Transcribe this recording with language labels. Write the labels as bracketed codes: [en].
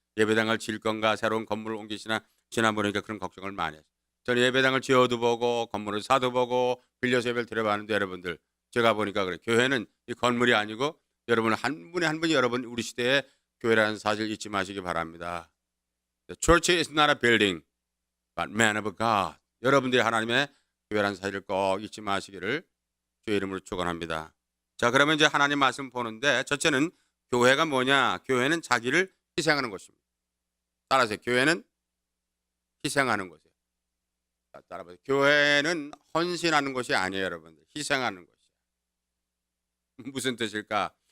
[ko] 예배당을 지을 건가 새로운 건물을 옮기시나 지난번에 그런 걱정을 많이 했어요. 저는 예배당을 지어도 보고 건물을 사도 보고 빌려서 예배를 드려봤는데 여러분들 제가 보니까 그래. 교회는 이 건물이 아니고 여러분 한 분이 여러분 우리 시대의 교회라는 사실 잊지 마시기 바랍니다. [en] The church is not a building, but man of God. [ko] 여러분들이 하나님의 교회라는 사실을 꼭 잊지 마시기를 주의 이름으로 축원합니다. 자, 그러면 이제 하나님 말씀 보는데 첫째는 교회가 뭐냐? 교회는 자기를 희생하는 것입니다. 따라서 교회는 희생하는 것이에요. 따라서 교회는 헌신하는 것이 아니에요, 여러분들. 희생하는 것이에요. 무슨 뜻일까?